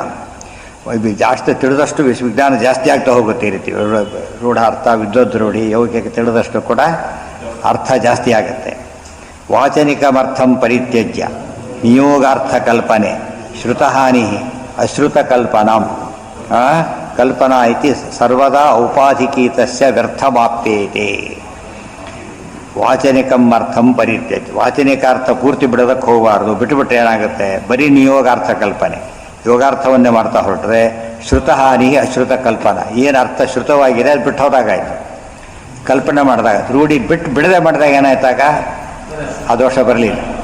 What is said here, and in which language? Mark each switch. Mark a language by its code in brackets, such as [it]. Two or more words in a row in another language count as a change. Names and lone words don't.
[kn] ಜಾಸ್ತಿ ತಿಳಿದಷ್ಟು ವಿಜ್ಞಾನ ಜಾಸ್ತಿ ಆಗ್ತಾ ಹೋಗುತ್ತೆ. ಈ ರೀತಿ ರೂಢಾರ್ಥ ವಿದ್ವದ್ ರೂಢಿ ಯೋಗಿಕೆ ತಿಳಿದಷ್ಟು ಕೂಡ ಅರ್ಥ ಜಾಸ್ತಿ ಆಗುತ್ತೆ. [sa] ವಾಚನಿಕಮರ್ಥಂ ಪರಿತ್ಯಜ್ಯ ನಿಯೋಗಾರ್ಥ ಕಲ್ಪನೆ ಶ್ರುತಹಾನಿ ಅಶ್ರುತ ಕಲ್ಪನಾಂ ಕಲ್ಪನಾ ಇತಿ ಸರ್ವದಾ ಔಪಾಧಿಕೀತಸ್ಯ ವ್ಯರ್ಥಮಾಪ್ಯೇತೆ. ವಾಚನಿಕಂ ಅರ್ಥಂ ಪರಿತ್ಯಜ್ಯ. [kn] ವಾಚನಿಕಾರ್ಥ ಪೂರ್ತಿ ಬಿಡೋದಕ್ಕೆ ಹೋಗಬಾರ್ದು. ಬಿಟ್ಟುಬಿಟ್ರೆ ಏನಾಗುತ್ತೆ? ಬರೀ ನಿಯೋಗಾರ್ಥ ಕಲ್ಪನೆ, ಯೋಗಾರ್ಥವನ್ನೇ ಮಾಡ್ತಾ ಹೊರಟ್ರೆ [sa] ಶ್ರುತಹಾನಿ ಅಶ್ರುತ ಕಲ್ಪನಾ. [kn] ಏನು ಅರ್ಥ ಶ್ರುತವಾಗಿದೆ ಅದು ಬಿಟ್ಟು ಹೋದಾಗಾಯ್ತು. ಕಲ್ಪನೆ ಮಾಡಿದಾಗ ರೂಢಿ ಬಿಡದೆ ಮಾಡಿದಾಗ ಏನಾಯ್ತಾಗ ಆ ದೋಷ ಬರಲಿಲ್ಲ.